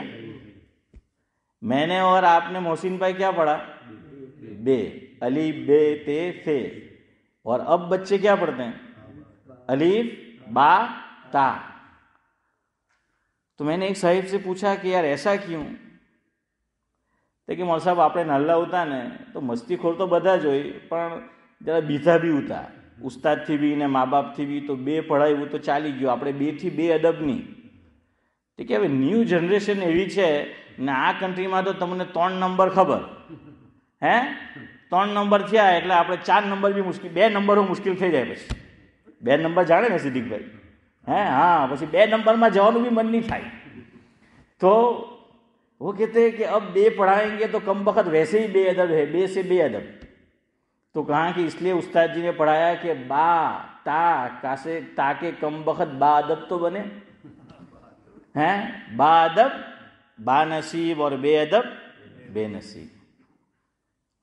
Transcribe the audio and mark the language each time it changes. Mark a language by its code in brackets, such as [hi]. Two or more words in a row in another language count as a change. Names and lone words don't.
[ur] میں نے اور آپ نے محسن بھائی کیا پڑھا؟ بے، الف بے تے تھے۔ اور اب بچے کیا پڑھتے ہیں؟ الف با تا۔ تو میں نے ایک صاحب سے پوچھا کہ یار ایسا کیوں؟ [gu] کہ مول صاحب આપણે નાલ્લા હતા ને તો મસ્તીખોર તો બધા જ હોય, પણ જરા બીજા બી હતા, ઉસ્તાદથી બી ને મા બાપથી બી, તો બે પઢાયું તો ચાલી ગયું, આપણે બેથી બે અદબની। તો કે હવે ન્યૂ જનરેશન એવી છે ને આ કન્ટ્રીમાં તો તમને 3 નંબર ખબર, 3 નંબર થયા એટલે આપણે 4 નંબર બી મુશ્કેલ, 2 નંબરો મુશ્કેલ થઈ જાય પછી। 2 નંબર જાણે ને સિદ્દીકભાઈ? પછી 2 નંબરમાં જવાનું બી મન નહીં થાય। [ur] તો وہ کہتے ہیں کہ اب بے پڑھائیں گے تو کم بخت ویسے ہی بے ادب ہے، بے سے بے ادب۔ تو کہا کہ اس لیے استاد جی نے پڑھایا کہ با تا کا سے، تاکہ کم بخت با ادب تو بنے، با ادب با نصیب اور بے ادب بے نصیب۔